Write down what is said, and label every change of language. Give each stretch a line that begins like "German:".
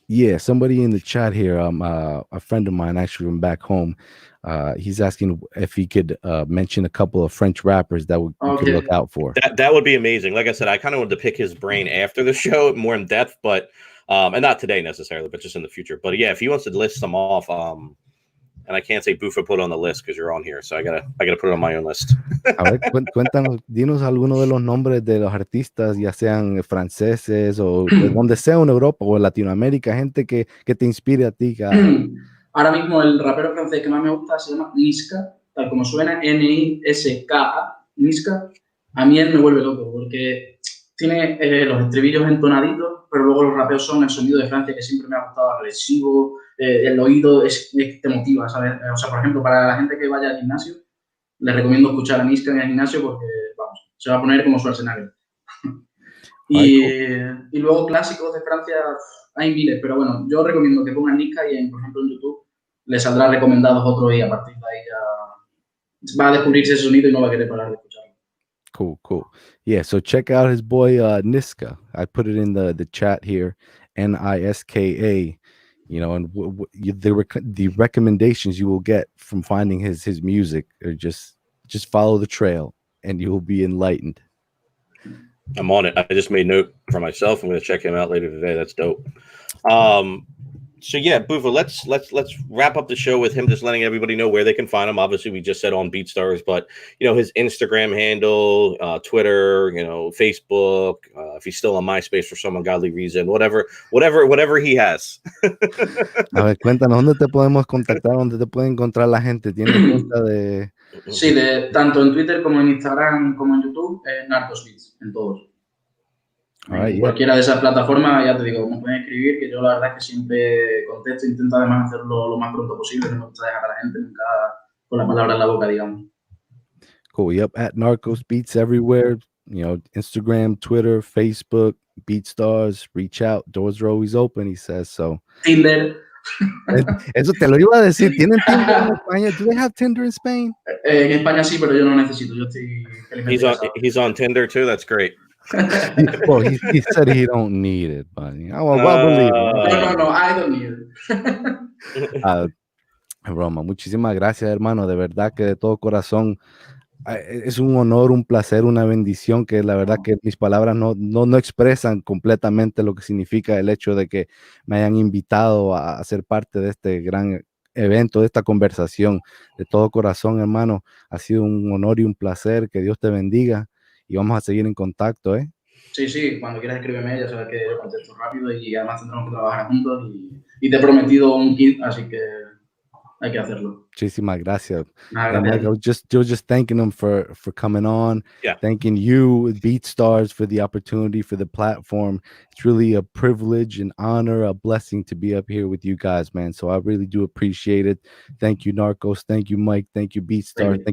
English: Yeah, somebody in the chat here, a friend of mine actually from back home, he's asking if he could mention a couple of French rappers that we could Okay. look out for. That would be amazing. Like I said, I kind of wanted to pick his brain after the show more in depth, but and not today necessarily, but just in the future. But yeah, if he wants to list them off, and I can't say Bufo put on the list because you're on here, so I gotta put it on my own list.
Spanish: A ver, cuéntanos, dinos algunos de los nombres de los artistas, ya sean franceses o de donde sea en Europa o en Latinoamérica, gente que te inspire a ti. Ahora mismo el rapero francés que más me gusta se llama Niska, tal como suena, Niska, Niska. A mí él me vuelve loco porque tiene los estribillos entonaditos, pero luego los rapeos son el sonido de Francia que siempre me ha gustado, agresivo, el oído te motiva, ¿sabes? O sea, por ejemplo, para la gente que vaya al gimnasio, les recomiendo escuchar a Niska en el gimnasio porque, vamos, se va a poner como Schwarzenegger. Y luego clásicos de Francia hay miles, pero bueno, yo recomiendo que pongan Niska y, por ejemplo, en YouTube les saldrá recomendados otros y a partir de ahí ya va a descubrirse ese sonido y no va a querer parar de escucharlo.
English: Cool. Yeah, so check out his boy Niska. I put it in the chat here, Niska. You know, and the recommendations you will get from finding his music are just follow the trail and you will be enlightened. I'm on it. I just made note for myself. I'm going to check him out later today. That's dope. So yeah, Bufo, let's wrap up the show with him just letting everybody know where they can find him. Obviously, we just said on BeatStars, but you know his Instagram handle, Twitter, you know, Facebook. If he's still on MySpace for some ungodly reason, whatever he has.
Spanish: A ver, cuéntanos dónde te podemos contactar, dónde te puede encontrar la gente. ¿Tienes cuenta de? Sí, tanto en Twitter como en Instagram como en YouTube, Narcos Beats, en todos. En cualquiera de esas plataformas, ya te digo, me pueden escribir, que yo la verdad es que siempre contesto, intento además hacerlo lo más pronto posible, no me gusta dejar a la gente nunca con la palabra en la boca, digamos. Cool, yep, at Narcos Beats everywhere, you know, Instagram, Twitter, Facebook, BeatStars, reach out, doors are always open, he says, so.
English: Tinder.
Spanish: Eso te lo iba a decir, ¿tienen Tinder en España?
English: Do they have Tinder in Spain?
Spanish: En España sí, pero yo no necesito, yo estoy felizmente
English: He's on Tinder too, that's great. Well, he said he don't need it, but well, believe him. No, I don't need it.
Spanish: Broma, muchísimas gracias, hermano, de verdad que de todo corazón es un honor, un placer, una bendición, que la verdad que mis palabras no expresan completamente lo que significa el hecho de que me hayan invitado a ser parte de este gran evento, de esta conversación. De todo corazón, hermano, ha sido un honor y un placer, que Dios te bendiga y vamos a seguir en contacto, ¿eh? Sí, cuando quieras escríbeme, ya sabes que yo contesto rápido y además tendremos que trabajar juntos y te he prometido un kit, así que hay que hacerlo. Muchísimas gracias. Gracias.
English: Mike, I was just thanking him for coming on. Yeah. Thanking you, BeatStars, for the opportunity, for the platform. It's really a privilege, an honor, a blessing to be up here with you guys, man. So I really do appreciate it. Thank you, Narcos. Thank you, Mike. Thank you, BeatStars.